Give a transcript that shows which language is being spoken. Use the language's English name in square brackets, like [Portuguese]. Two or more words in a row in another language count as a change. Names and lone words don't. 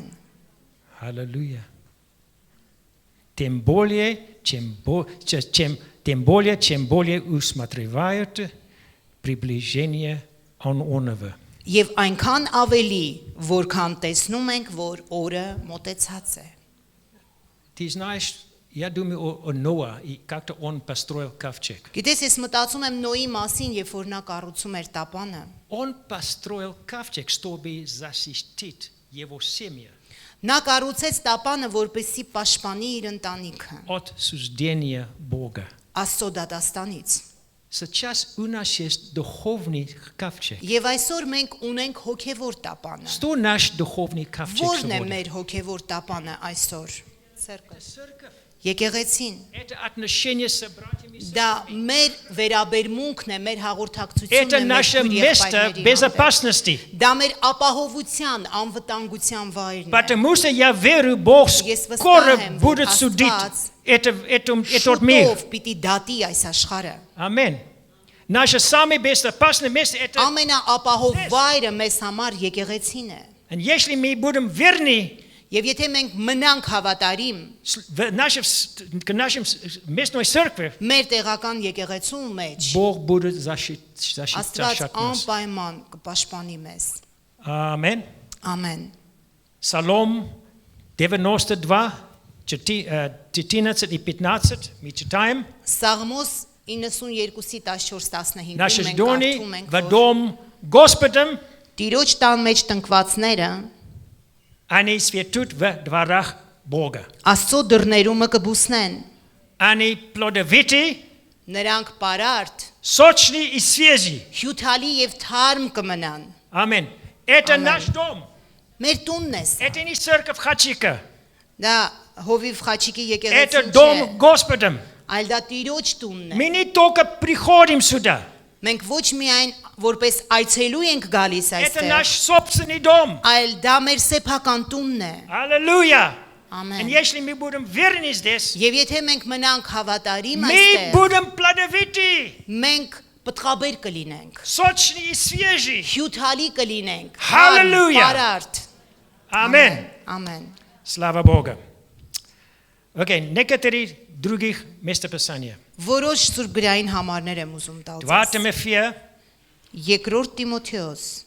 [Russian] Аллилуйя. Тем более, чем более усматривают приближение Оного. [Armenian] Եվ այնքան ավելի, որքան տեսնում ենք, որ օրը մոտեցած է։ [Russian] Ты знаешь, Я думаю о Ноа и как-то он построил ковчег. [Armenian] Գիտես, ես մտածում եմ Նոյի մասին, երբ որ նա կառուցում էր տապանը։ [Russian] Он построил ковчег, чтобы защитить его семью [Armenian] Նա կառուցեց տապանը, որպեսզի պաշտպանի իր ընտանիքը [Russian] от суждения Бога. [Armenian] Աստծո դատաստանից։ [Russian] Сейчас у нас есть духовный ковчег. [Armenian] Եվ այսօր մենք ունենք հոգևոր տապանը։ [Russian] Что наш духовный ковчег [Armenian] Որն է [Russian] сегодня? [Armenian] մեր հոգևոր տապանը այսօր։ Ցերկը։ [Russian] Церковь. [Armenian] Եկեղեցին։ [Russian] Это отношение с братьями и [Armenian] Դա [Russian] сестрами. [Armenian] մեր վերաբերմունքն է, մեր [Russian] Это [Armenian] հաղորդակցությունն է [Russian] наше [Armenian] մեր [Russian] место [Armenian] եղբայրների հանդեպ։ [Russian] безопасности. [Armenian] Դա մեր ապահովության, անվտանգության վայրն է։ [Russian] Потому что я верю, Бог [Armenian] Ես [Russian] скоро [Armenian] վստահ եմ, որ [Russian] будет судить этот мир. [Armenian] Շուտով պիտի դատի այս աշխարհը։ [Russian] Аминь. Наше самое безопасное место это. [Armenian] Ամենաապահով вայրը մեզ համար եկեղեցին է։ [Russian] И если мы будем верны [Armenian] Եվ եթե մենք мնանք հավատարիմ [Russian] к нашим местной церкви, [Armenian] մեր տեղական եկեղեցու մեջ, [Russian] Бог будет защищать [Armenian] Աստված [Russian] нас. [Armenian] անպայման կպաշտպանի մեզ։ [Russian] Аминь. [Armenian] Ամեն։ [Russian] Псалом 92, 14 и 15 мы читаем. [Armenian] Սաղմոս 92-ի 14-15-ում [Russian] Наши [Armenian] մենք [Russian] дони [Armenian] կարդում ենք, [Russian] в дом Господом, [Armenian] Տիրոջ տան մեջ տնկվածները [Russian] они светут в дворах Бога. [Armenian] Աստծո դռներումը կբուսնեն, [Russian] Они плодовиты, [Armenian] նրանք պարարտ, [Russian] сочные и свежие. [Armenian] հյութալի եւ թարմ կմնան։ [Russian] Аминь. Это Аминь. наш дом. [Armenian] Մեր տունն է սա։ [Russian] Это не церковь Хачика. [Armenian] Դա Հովիվ Խաչիկի [Russian] Это [Armenian] եկեղեցին չէ, [Russian] дом Господом. [Armenian] այլ դա Տիրոջ տունն է։ [Russian] Мы не только приходим сюда. [Armenian] Մենք ոչ միայն որպես այցելու ենք գալիս [Russian] Это [Armenian] այստեղ, [Russian] наш собственный дом. [Armenian] այլ դա մեր սեփական տունն է։ [Russian] Аллилуйя. И [Armenian] Ամեն։ [Russian] если мы будем верны здесь, [Armenian] Եվ եթե մենք մնանք հավատարիմ [Russian] мы [Armenian] այստեղ, [Russian] будем плодовиты, [Armenian] մենք պտղաբեր կլինենք, [Russian] сочные и свежие. [Armenian] հյութալի կլինենք, Հալելույա։ պարարտ։ [Russian] Аминь. [Armenian] Ամեն։ [Russian] Слава Богу. Окей, некоторые других местописания. [Armenian] Որոշ սուրբգրային համարներ եմ ուզում տալ 2 ձեզ։ [Russian] Тимофея, [Armenian] Երկրորդ Տիմոթեոս,